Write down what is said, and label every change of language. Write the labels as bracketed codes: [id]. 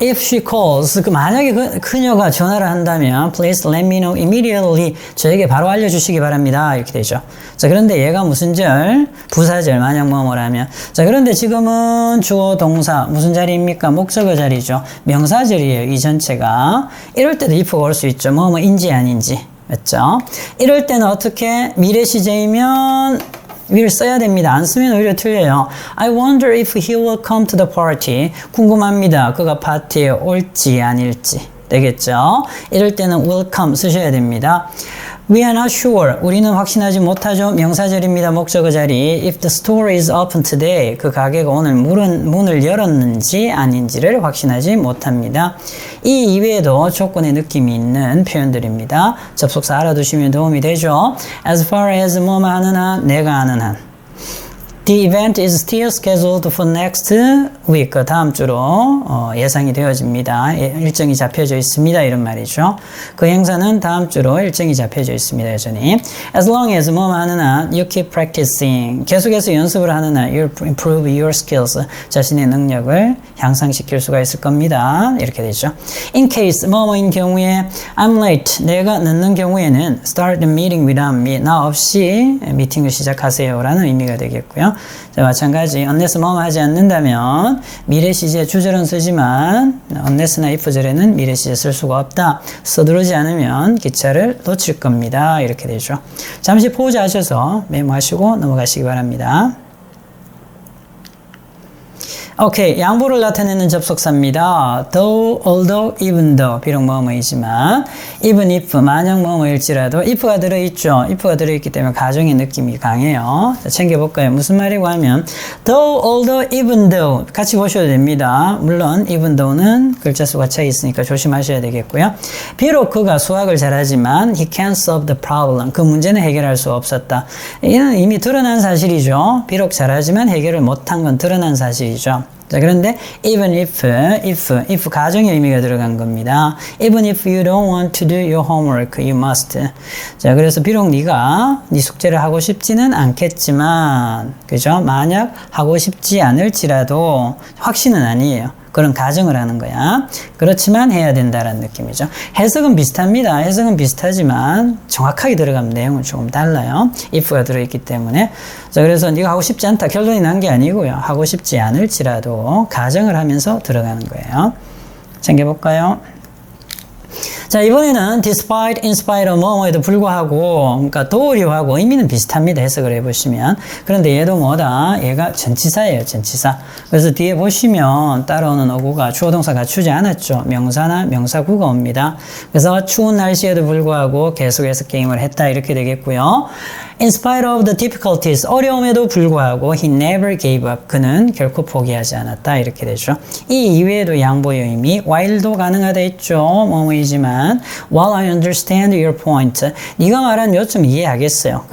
[en] If she calls, [ko] 만약에 그녀가 전화를 한다면 [en] please let me know immediately. [ko] 저에게 바로 알려주시기 바랍니다. 이렇게 되죠. 자, 그런데 얘가 무슨 절? 부사절, 만약 뭐뭐라면. 자, 그런데 지금은 주어 동사 무슨 자리입니까? 목적어 자리죠. 명사절이에요. 이 전체가. 이럴 때도 if가 올 수 있죠. 뭐뭐인지 아닌지. 맞죠? 이럴 때는 어떻게? 미래 시제이면 will 써야 됩니다. 안 쓰면 오히려 틀려요. [en] I wonder if he will come to the party. [ko] 궁금합니다. 그가 파티에 올지 아닐지. 되겠죠? 이럴 때는 will come 쓰셔야 됩니다. [en] We are not sure. [ko] 우리는 확신하지 못하죠. 명사절입니다. 목적어 자리. [en] If the store is open today. [ko] 그 가게가 오늘 문을 열었는지 아닌지를 확신하지 못합니다. 이 이외에도 조건의 느낌이 있는 표현들입니다. 접속사 알아두시면 도움이 되죠. As far as 뭐뭐 하는 한, 내가 아는 한. [en] The event is still scheduled for next week. [ko] 다음 주로 예상이 되어집니다. 일정이 잡혀져 있습니다. 이런 말이죠. 그 행사는 다음 주로 일정이 잡혀져 있습니다. 여전히. [en] As long as [ko] 뭐뭐 하는 한 [en] you keep practicing. [ko] 계속해서 연습을 하는 한 [en] you'll improve your skills. [ko] 자신의 능력을 향상시킬 수가 있을 겁니다. 이렇게 되죠. [en] In case [ko] 뭐뭐인 경우에 [en] I'm late. [ko] 내가 늦는 경우에는 [en] start the meeting without me. [ko] 나 없이 미팅을 시작하세요. 라는 의미가 되겠고요. 자, 마찬가지 unless 뭐뭐 하지 않는다면 미래 시제 주절은 쓰지만 unless나 if절에는 미래 시제 쓸 수가 없다. 서두르지 않으면 기차를 놓칠 겁니다. 이렇게 되죠. 잠시 포즈 하셔서 메모하시고 넘어가시기 바랍니다. 오케이, 양보를 나타내는 접속사입니다. [en] though, although, even though. [ko] 비록 뭐뭐이지만 even if, 만약 뭐뭐일지라도 if가 들어있죠. if가 들어있기 때문에 가정의 느낌이 강해요. 자, 챙겨볼까요? 무슨 말이고 하면 though, although, even though 같이 보셔도 됩니다. 물론 even though는 글자 수가 차이 있으니까 조심하셔야 되겠고요. 비록 그가 수학을 잘하지만 [en] he can't solve the problem. [ko] 그 문제는 해결할 수 없었다. 이는 이미 드러난 사실이죠. 비록 잘하지만 해결을 못한 건 드러난 사실이죠. 자, 그런데 even if 가정의 의미가 들어간 겁니다. [en] Even if you don't want to do your homework, you must. [ko] 자, 그래서 비록 네가 네 숙제를 하고 싶지는 않겠지만, 그죠? 만약 하고 싶지 않을지라도 확신은 아니에요. 그런 가정을 하는 거야. 그렇지만 해야 된다라는 느낌이죠. 해석은 비슷합니다. 해석은 비슷하지만 정확하게 들어가면 내용은 조금 달라요. if가 들어있기 때문에. 자, 그래서 네가 하고 싶지 않다. 결론이 난 게 아니고요. 하고 싶지 않을지라도 가정을 하면서 들어가는 거예요. 챙겨볼까요? 자, 이번에는 despite, in spite of 뭐뭐에도 불구하고, 그러니까 도리하고 의미는 비슷합니다. 해석을 해보시면. 그런데 얘도 뭐다? 얘가 전치사예요. 전치사. 그래서 뒤에 보시면 따라오는 어구가 주어 동사 갖추지 않았죠. 명사나 명사구가 옵니다. 그래서 추운 날씨에도 불구하고 계속해서 게임을 했다. 이렇게 되겠고요. [en] In spite of the difficulties, [ko] 어려움에도 불구하고 [en] he never gave up. [ko] 그는 결코 포기하지 않았다. 이렇게 되죠. 이 이외에도 양보의 의미, while도 가능하다 했죠. 뭐뭐이지만 [en] while I understand your point, [ko] 네가 말한 요점 이해하겠어요.